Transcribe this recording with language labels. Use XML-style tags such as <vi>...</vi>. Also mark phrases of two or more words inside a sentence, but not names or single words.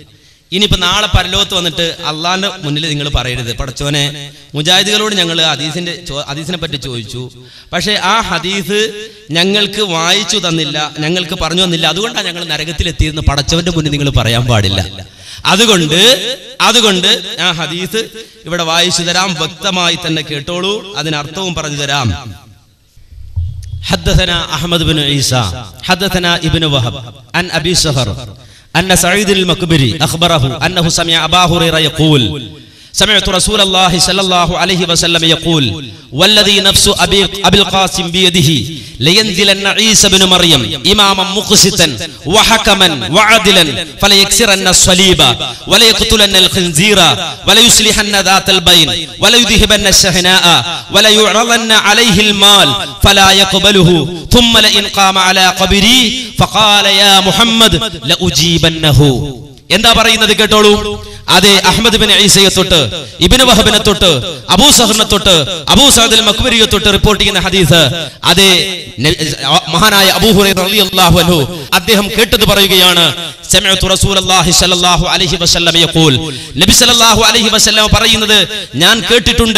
<ml>ഇനിയിപ്പോ നാളെ പരലോകത്ത് വന്നിട്ട് അള്ളാന്റെ മുന്നിൽ നിങ്ങൾ പറയരുത്, പടച്ചോനെ മുജാഹിദുകളോട് ഞങ്ങൾ ഹദീസിനെ പറ്റി ചോദിച്ചു, പക്ഷെ ആ ഹദീസ് ഞങ്ങൾക്ക് വായിച്ചു തന്നില്ല, ഞങ്ങൾക്ക് പറഞ്ഞു തന്നില്ല, അതുകൊണ്ടാണ് ഞങ്ങൾ നരകത്തിലെത്തിയെന്ന് പടച്ചവന്റെ മുന്നിൽ നിങ്ങൾ പറയാൻ പാടില്ല. അതുകൊണ്ട് ആ ഹദീസ് ഇവിടെ വായിച്ചു തരാം, വ്യക്തമായി തന്നെ കേട്ടോളൂ, അതിനർത്ഥവും പറഞ്ഞു തരാം.</ml> <ar>حدثنا أحمد بن عيسى حدثنا ابن وهب عن أبي سهر أن سعيد المقبري أخبره أنه سمع أبا هريرة يقول سمعت رسول الله صلى الله عليه وسلم يقول والذي نفس أبي القاسم بيده لينزلن عيسى بن مريم إماما مقسطا وحكما وعدلا فليكسرن الصليب وليقتلن الخنزير وليصلحن ذات البين وليذهبن الشحناء وليعرضن عليه المال فلا يقبله ثم لئن قام على قبري فقال يا محمد لأجيبنه.</ar> <ml>എന്താ പറയുന്നത് കേട്ടോളൂ. അതെ, അഹ്മദ് ബിൻ ഈസയെ തൊട്ട്, ഇബ്നു വഹബിനെ തൊട്ട്, അബൂ സഹറിനെ തൊട്ട്, അബൂ സഅദ് അൽ മഖ്ബരിയെ തൊട്ട് റിപ്പോർട്ട് ചെയ്യുന്ന ഹദീസ്. അതെ, മഹാനായ അബൂ ഹുറൈറ</ml> <ar>رضي الله عنه</ar> <ml>അദ്ദേഹം കേട്ടത് പറയുകയാണ്.</ml> <ar>سمعت رسول الله صلى الله عليه وسلم يقول, نبي صلى الله عليه وسلم</ar> <ml>പറയുന്നത് ഞാൻ കേട്ടിട്ടുണ്ട്.</ml>